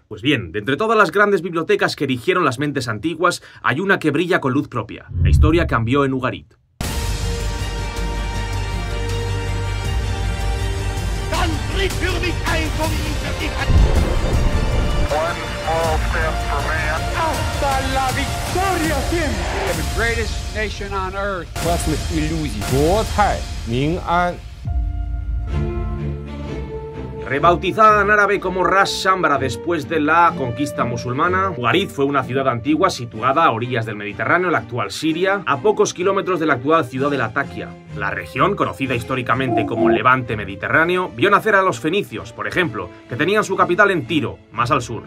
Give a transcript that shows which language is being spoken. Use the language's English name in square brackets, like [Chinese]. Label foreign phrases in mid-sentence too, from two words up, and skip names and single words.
[Spanish] Pues bien, de entre todas las grandes bibliotecas que erigieron las mentes antiguas, hay una que brilla con luz propia. La historia cambió en Ugarit. ¡Hasta la victoria siempre! [English] The greatest nation on earth. [Russian] Красных иллюзий. [Chinese] 国泰民安。 [Spanish] Rebautizada en árabe como Ras Shambra después de la conquista musulmana, Ugarit fue una ciudad antigua situada a orillas del Mediterráneo, la actual Siria, a pocos kilómetros de la actual ciudad de Latakia. La región, conocida históricamente como Levante Mediterráneo, vio nacer a los fenicios, por ejemplo, que tenían su capital en Tiro, más al sur.